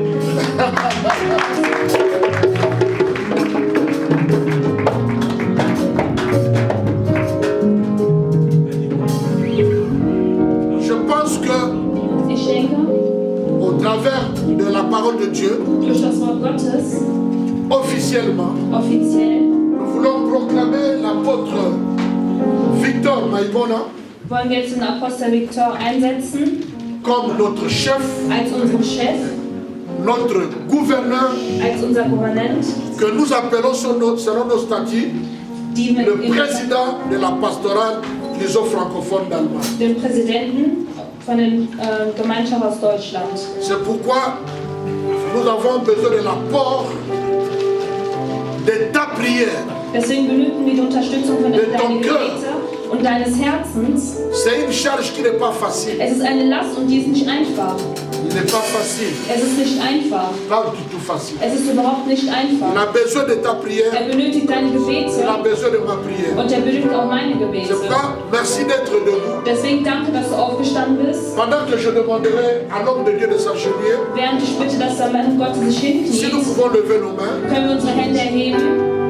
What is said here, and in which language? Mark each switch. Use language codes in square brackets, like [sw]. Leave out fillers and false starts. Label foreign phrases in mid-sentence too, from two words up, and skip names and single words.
[fr] Je pense que au travers de la parole de Dieu, officiellement, nous voulons proclamer l'apôtre Victor Maïbona [de] wollen wir jetzt den Apostel Victor einsetzen [fr] comme notre chef, [de] als unseren Chef, [fr] notre gouverneur, [de] als unser Gouvernant, [fr] que nous appelons selon nos statuts le président de la pastorale francophone d'Allemagne. [de] Den Präsidenten von der Gemeinschaft aus Deutschland. [fr] C'est pourquoi nous avons besoin de l'apport de ta prière. [de] Deswegen benötigen wir die Unterstützung von deinen Gebeten und deines Herzens. [fr] C'est une charge qui n'est pas facile. [de] Es ist eine Last und die ist nicht einfach. [fr] Il n'est pas facile. [de] Es ist nicht einfach. [fr] Pas du tout facile. [de] Es ist überhaupt nicht einfach. [fr] Il a besoin de ta prière. [de] Er benötigt deine Gebete. [fr] Il a besoin de ma prière. [de] Und er benötigt auch meine Gebete. [fr] C'est pourquoi merci d'être debout. [de] Deswegen danke, dass du aufgestanden bist. [fr] Pendant que je demanderai à l'homme de Dieu de s'agenouiller, [de] Während ich bitte, dass der Mann Gottes sich hinkniet, [fr] si nous pouvons lever nos mains, [de] können wir unsere Hände erheben.